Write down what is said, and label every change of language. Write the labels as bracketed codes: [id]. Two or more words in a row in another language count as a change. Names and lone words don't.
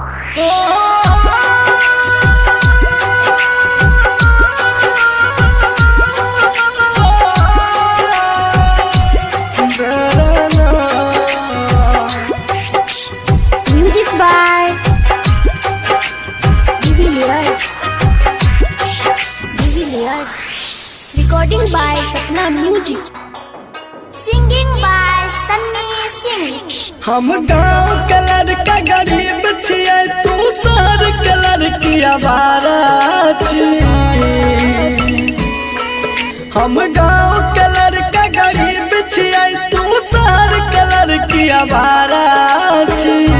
[en] Music by Divilliers. Recording by Sapna Music. Singing by Sunny Singh. [mai] हम गाँव कलर का गरीब छिए, तू शहर कलर की आवारा छी। हम गाँव कलर का गरीब छिए, तू शहर कलर की आवारा छी।